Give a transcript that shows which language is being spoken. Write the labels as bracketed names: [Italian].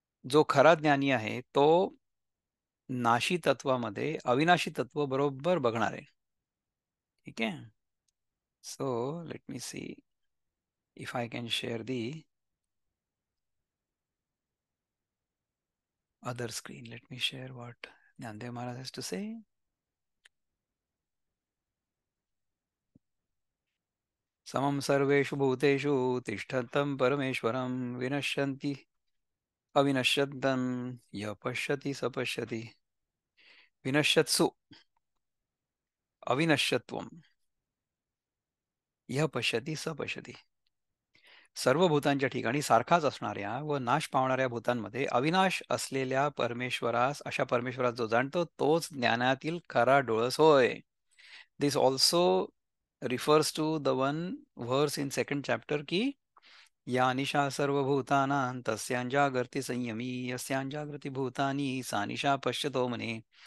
[Marathi] जो खरा ज्ञानी आहे तो नाशी तत्वामध्ये अविनाशी तत्व बरोबर बघणार आहे. ठीक आहे. [English] So let me see if I can share the other screen. Let me share what Dnyandev Maharaj has to say. [Sanskrit] समं सर्वेषु भूतेषु तिष्ठतं परमेश्वरं विनश्यन्ति अविनश्यन्तं यः पश्यति स पश्यति. विनश्यत्सु अविनश्यत्वं यः पश्यति स पश्यति. [Marathi] सर्व भूतांच्या ठिकाणी सारखाच असणाऱ्या व नाश पावणाऱ्या भूतांमध्ये अविनाश असलेल्या परमेश्वरास, अशा परमेश्वरास जो जाणतो तोच ज्ञानातील खरा डोळस होय. [English] this also refers to the one verse in second chapter की [Sanskrit] या निशा सर्वभूतानां तस्यांजागर्ति संयमी यस्यांजागृती भूतानी सा निशा पश्यतो म्हणे.